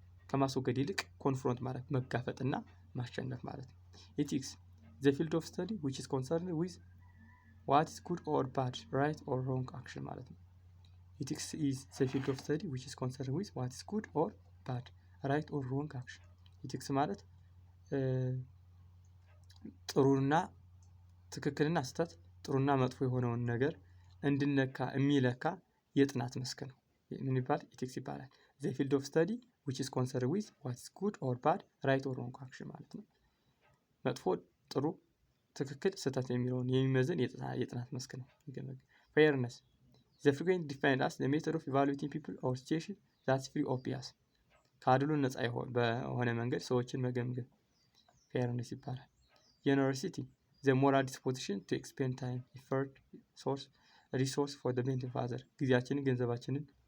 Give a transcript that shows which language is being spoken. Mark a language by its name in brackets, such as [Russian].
[Amharic] ከማስወገድ ይልቅ ኮንፍሮንት ማለት መጋፈጥና ማሸነፍ ማለት ነው። [English] ethics the field of study which is concerned with what is good or bad, right or wrong action [Amharic] ማለት ነው። [English] ethics is the field of study which is concerned with what is good or bad, right or wrong action. [Amharic] ethics ማለት ጥሩና ትክክልና ስህተት ጥሩና መጥፎ የሆነውን ነገር እንድንለካ የሚለካ የጥናት መስክ ነው። ምን ይባላል? [English] ethics [Amharic] ይባላል። [English] the field of study which is concerned with what is good or bad, right or wrong action [Amharic] ማለት ነው። መጥፎ ጥሩ ትክክል ስህተት የሚለውን የሚመዝን የጥናት መስክ ነው። [English] fairness the frequently defined as the method of evaluating people or situations that's free of bias [Amharic] ከአድሎ ነፃ በሆነ መንገድ ሰዎችን መገምገም [English] fairness [Amharic] ይባላል። [English] generosity the moral disposition to expend time, effort, resource for the benefit of others [Amharic] ጊዜያችንን ገንዘባችንን